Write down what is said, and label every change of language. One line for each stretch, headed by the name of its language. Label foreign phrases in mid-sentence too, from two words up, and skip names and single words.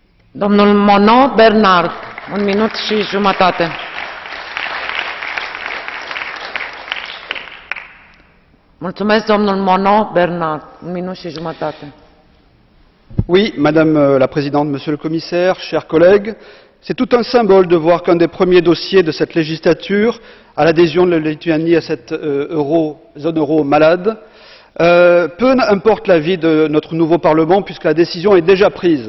Romanian: Domnul Monod Bernard, un minut și jumătate. Mulțumesc, domnul Monod Bernard, un minut și jumătate.
French: Oui, Madame la Présidente, Monsieur le Commissaire, chers collègues, c'est tout un symbole de voir qu'un des premiers dossiers de cette législature, à l'adhésion de la Lituanie à cette zone euro malade, peu importe l'avis de notre nouveau Parlement puisque la décision est déjà prise.